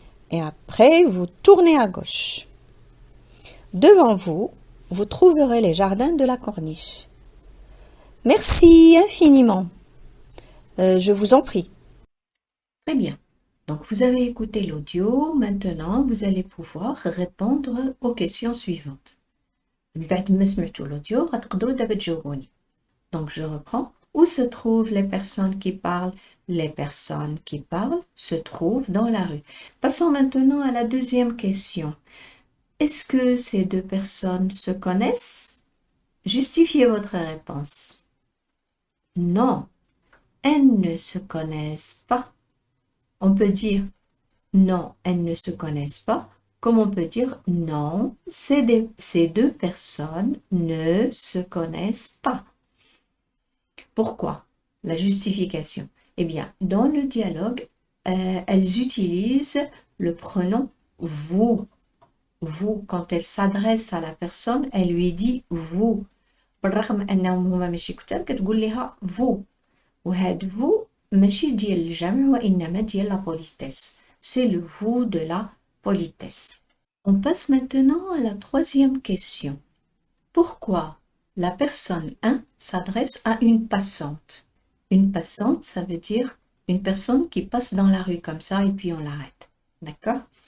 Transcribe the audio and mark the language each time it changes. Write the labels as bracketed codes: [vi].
[fr] Et après, vous tournez à gauche. Devant vous, vous trouverez les jardins de la Corniche. Merci infiniment. Je vous en prie. Très bien. Donc, vous avez écouté l'audio. Maintenant, vous allez pouvoir répondre aux questions suivantes. [ar] بعد ما سمعتوا l'audio, غتقدروا دابا تجاوبوني. [fr] Donc, je reprends. Où se trouvent les personnes qui parlent? Les personnes qui parlent se trouvent dans la rue. Passons maintenant à la deuxième question. Est-ce que ces deux personnes se connaissent? Justifiez votre réponse. Non, elles ne se connaissent pas. On peut dire non, elles ne se connaissent pas, comme on peut dire non, ces deux personnes ne se connaissent pas. Pourquoi? La justification. Eh bien, dans le dialogue, elles utilisent le pronom vous. Vous, quand elle s'adresse à la personne, elle lui dit vous. [ar] بالرغم انهم هما ماشي كتار كتقول لها vous. وهاد vous ماشي ديال الجمع وانما ديال la politesse. [fr] C'est le vous de la politesse. On passe maintenant à la troisième question. Pourquoi la personne 1 s'adresse à une passante? Une passante, ça veut dire une personne qui passe dans la rue comme ça et puis on l'arrête. D'accord?